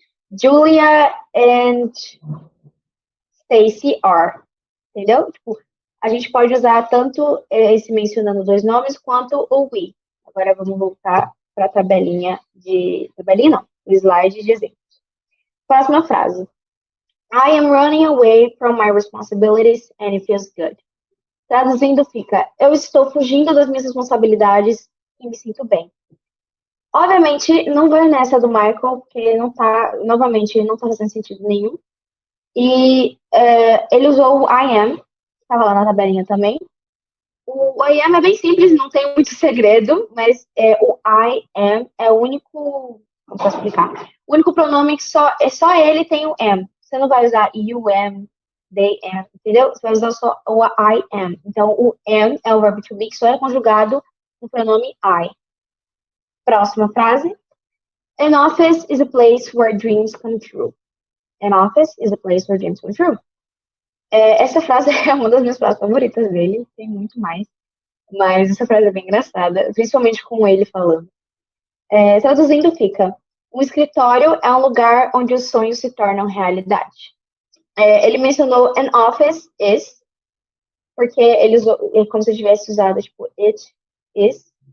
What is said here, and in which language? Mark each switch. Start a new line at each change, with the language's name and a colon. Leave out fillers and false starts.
English: Julia and Stacy are.
Portuguese: Entendeu? Tipo, a gente pode usar tanto esse mencionando dois nomes quanto o we. Agora vamos voltar para a tabelinha de. Tabelinha não, o slide de exemplo. Próxima frase.
English: I am running away from my responsibilities and it feels good.
Portuguese: Traduzindo fica, eu estou fugindo das minhas responsabilidades e me sinto bem. Obviamente, não vai nessa do Michael, porque não tá, novamente, não tá fazendo sentido nenhum. E ele usou o I am, que estava lá na tabelinha também. O I am é bem simples, não tem muito segredo, mas o I am é o único, como posso explicar? O único pronome que só ele tem o am. Você não vai usar
English: you am, they am,
Portuguese: entendeu? Você vai usar só o I am. Então, o am é o verbo to be que só é conjugado no pronome I. Próxima frase.
English: An office is a place where dreams come true. An office is a place where dreams come true.
Portuguese: Essa frase é uma das minhas frases favoritas dele, tem muito mais. Mas essa frase é bem engraçada, principalmente com ele falando. Traduzindo fica, um escritório é um lugar onde os sonhos se tornam realidade. Ele mencionou
English: an office is,
Portuguese: porque ele usou, como se tivesse usado, tipo,
English: it is.